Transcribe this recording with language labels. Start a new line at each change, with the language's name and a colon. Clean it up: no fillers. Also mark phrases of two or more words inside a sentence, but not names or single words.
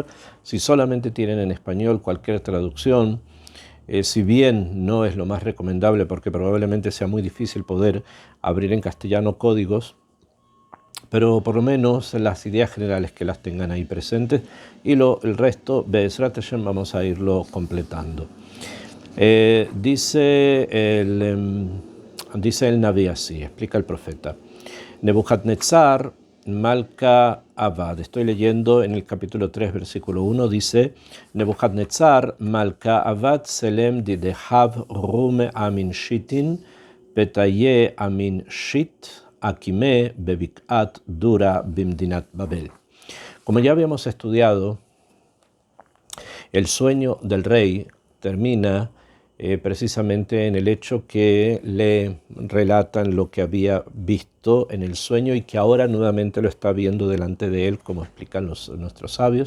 Spanish: Si solamente tienen en español cualquier traducción, si bien no es lo más recomendable porque probablemente sea muy difícil poder abrir en castellano códigos, pero por lo menos las ideas generales que las tengan ahí presentes, y el resto,
Hebrew: בעזרת השם,
Spanish: vamos a irlo completando. Dice el Naví así, explica el profeta:
Aramaic: נבוכדנצר מלכא עבד.
Spanish: Estoy leyendo en el capítulo 3, versículo 1, dice:
Aramaic: נבוכדנצר מלכא עבד צלם די־דהב רומה אמין שתין פתיה אמין שת אקימה בבקעת דורא במדינת בבל.
Spanish: Como ya habíamos estudiado, el sueño del rey termina precisamente en el hecho que le relatan lo que había visto en el sueño y que ahora nuevamente lo está viendo delante de él, como explican nuestros sabios.